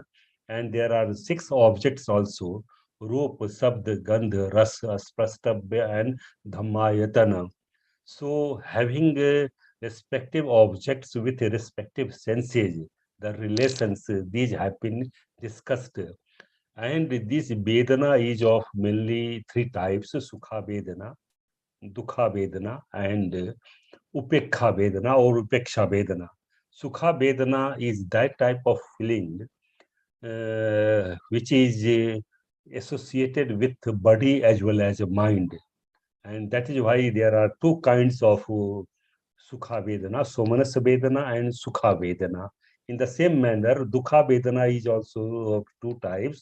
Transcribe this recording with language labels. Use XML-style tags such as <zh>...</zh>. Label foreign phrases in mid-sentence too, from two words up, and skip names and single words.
<en>And there are 6 objects also:</en> <pi>Roop, Sabd, Gandh, Ras, Sprastabhya,</pi> <en>and Dhammayatana. So having respective objects with respective senses, the relations, these have been discussed. And this Vedana is of mainly 3 types:</en> <pi>Sukha Vedana, Dukha Vedana, and Upekha Vedana or Upeksha Vedana. Sukha Vedana</pi> <en>is that type of feeling which is associated with body as well as mind. And that is why there are 2 kinds of</en> <pi>Sukha Vedana, Somanasa Vedana</pi> <en>and</en> <pi>Sukha Vedana.</pi> <en>In the same manner,</en> <pi>Dukha Vedana</pi> <en>is also of 2 types.</en>